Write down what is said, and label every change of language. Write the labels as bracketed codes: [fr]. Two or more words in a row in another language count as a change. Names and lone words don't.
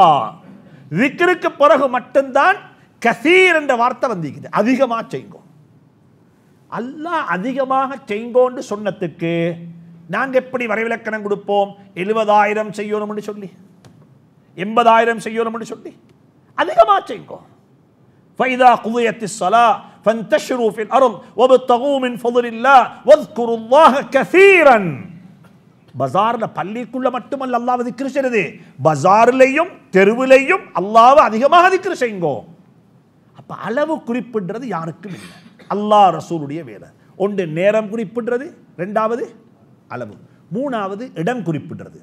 [ta] ஜிக்ருக்கு பிறகு மட்டும்தான் கஸீர் என்ற வார்த்தை வந்திருக்குது. அதிகமாக செய்யுங்கோ. அல்லாஹ் அதிகமாக செய்யுங்கோன்னு சொன்னதுக்கு நாங்கள் எப்படி வரைவிலக்கணம் கொடுப்போம்? 70,000 செய்யணும்னு சொல்லி, 80,000 செய்யணும்னு சொல்லி அதிகமாக செய்யுங்கோ. [ar] فَإِذَا قُضِيَتِ الصَّلَاةُ فَانْتَشِرُوا فِي الْأَرْضِ وَابْتَغُوا مِنْ فَضْلِ اللَّهِ وَاذْكُرُوا اللَّهَ كَثِيرًا. [ta] பஜார்ல பள்ளிக்குள்ள மட்டுமல்ல அல்லாஹ்வை திக்ர் செய்யறது, பஜார்லையும் தெருவிலையும் அல்லாஹ்வை அதிகமாக திக்ர் செய்யுங்கோ. அப்ப அளவு குறிப்பிடுறது யாருக்கும் இல்லை, அல்லாஹ் ரசூலுடைய வேலை. ஒன்று நேரம் குறிப்பிடுறது, ரெண்டாவது அளவு, மூணாவது இடம் குறிப்பிடுறது.